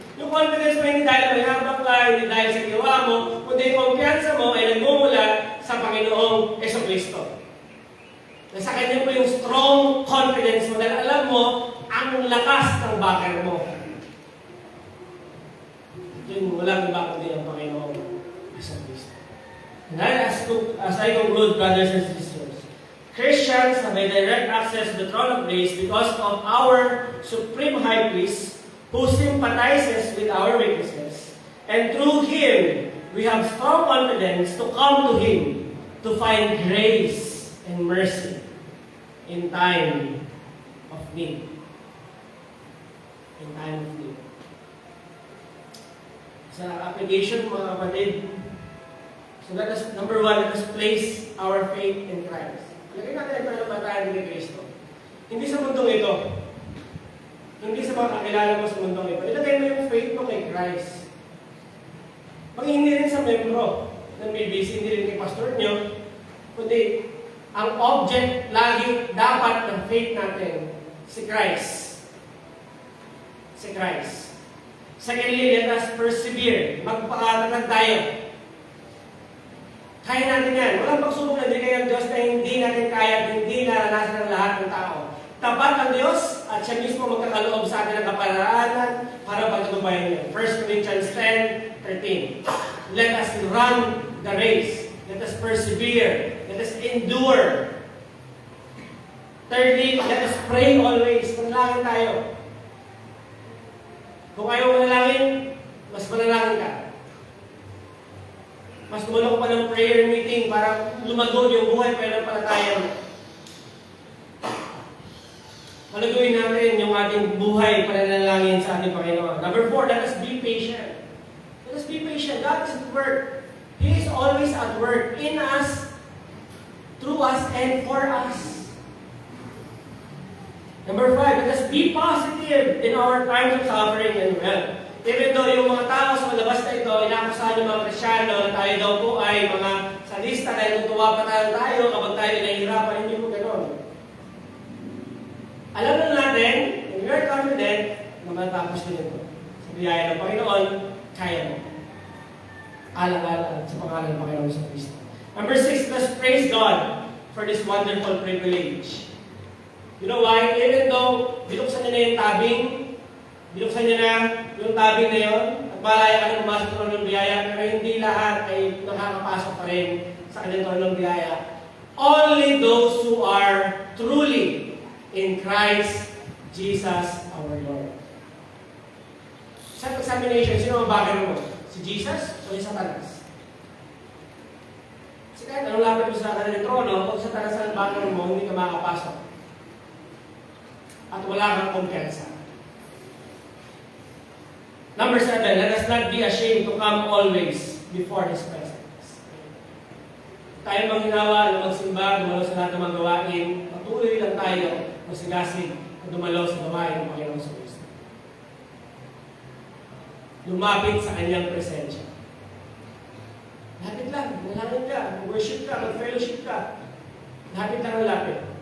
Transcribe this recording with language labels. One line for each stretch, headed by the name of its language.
Filipino: Yung confidence mo hindi dahil mayabang ka, hindi dahil sa ginawa mo, kundi yung kumpiyansa mo ay nagmumula sa Panginoong Kristo. Nasa Kanya po yung strong confidence mo dahil alam mo ang lakas ng bakal mo. Yun, walang iba kundi ang Panginoong Kristo.
English: And as I conclude, brothers and sisters, Christians have a direct access to the throne of grace because of our supreme high priest who sympathizes with our weaknesses. And through Him, we have strong confidence to come to Him to find grace and mercy in time of need. In time of need.
Filipino: Sa application, mga kapatid,
English: so let us, number one, let us place our faith in Christ.
Filipino: Lagay natin ang pananampalataya ni Kristo. Hindi sa mundong ito. Hindi sa mga kakilala mo sa mundong ito. Ilagay mo yung faith mo kay Christ. Hindi rin sa membro ng BBC, hindi rin kay pastor nyo, kundi ang object lagi dapat ng faith natin, si Christ. Si Christ.
English: Secondly, let us persevere.
Filipino: Magpakatatag tayo. Kaya natin yan. Walang pagsubok na binigay ng Diyos na hindi natin kaya at hindi naranasan ng lahat ng tao. Tapat ang Diyos at siya mismo magkakaloob sa atin ng kaparaanan para pagtatubayan niya.
English: 1 Corinthians 10:13. Let us run the race. Let us persevere. Let us endure. Thirdly, let us pray always.
Filipino: Manalangin tayo. Kung ayaw manalangin, mas manalangin ka. Mas tumulong pa ng prayer meeting para lumago yung buhay pananampalataya mo. Palaguin natin yung ating buhay pananalangin sa ating Panginoon.
English: Number 4, let us be patient. Let us be patient. God is at work. He is always at work in us, through us, and for us. Number 5, let us be positive in our times of suffering and wealth.
Filipino: Even though yung mga tao sa labas na ito, inakusahan yung mga Krisyano na tayo daw po ay mga sadista dahil tutuwa pa tayo kapag tayo nahihirapan, hindi po gano'n. Alam na natin,
English: and we are confident
Filipino: na matapos din ito. Sa biyaya ng Panginoon, kaya mo. Alang-alang sa pangalan ng Panginoon sa Kristo.
English: Number 6, let's praise God for this wonderful privilege. You know why?
Filipino: Even though binuksan niya na yung tabing, binuksan niya na yung tabing na yun, at malaya ka na pumasok sa ng biyaya, pero hindi lahat ay nakakapasok pa rin sa kanyang trono ng biyaya.
English: Only those who are truly in Christ Jesus our Lord.
Filipino: Sa examination, sino ang bagay mo? Si Jesus o si Satanas? Kasi kahit anong lapit mo sa kanyang trono, kung Satanas ang bagay mo, hindi ka makakapasok. At wala kang kumpiyansa.
English: Number 7, let us not be ashamed to come always before His presence.
Filipino: Tayo manghinawa na magsimba, dumalo sa lahat ng mga gawain, patuloy lang tayo masigasig at dumalo sa gawain ng Panginoon sa Kristo. Lumapit sa Kanyang presensya. Lapit lang, malapit ka, worship ka, mag-fellowship ka. Lapit lang ang lapit.